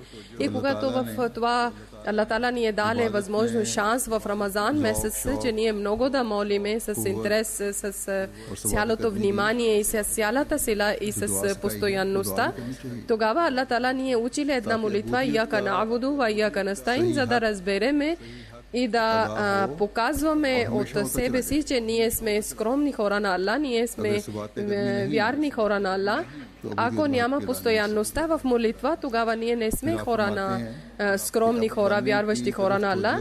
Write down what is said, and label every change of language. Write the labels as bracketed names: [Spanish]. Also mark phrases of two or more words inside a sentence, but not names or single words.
[Bulgarian] И когато в това Аллах Таала ни е даде възможност, шанс в Рамазан месец, че ние много да молиме с интерес, с цялото внимание и с цялата сила и с постоянността, тогава Аллах Таала ни е учили една молитва [Arabic] إياك نعبد وإياك نستعين, [Bulgarian] за да разбереме и да показваме от себе си, че ние сме скромни хора на Аллах, ние сме вярни хора на Аллах. Ако няма постоянността в молитва, тогава ние не сме хора на скромни хора, вярващи хора на Аллах.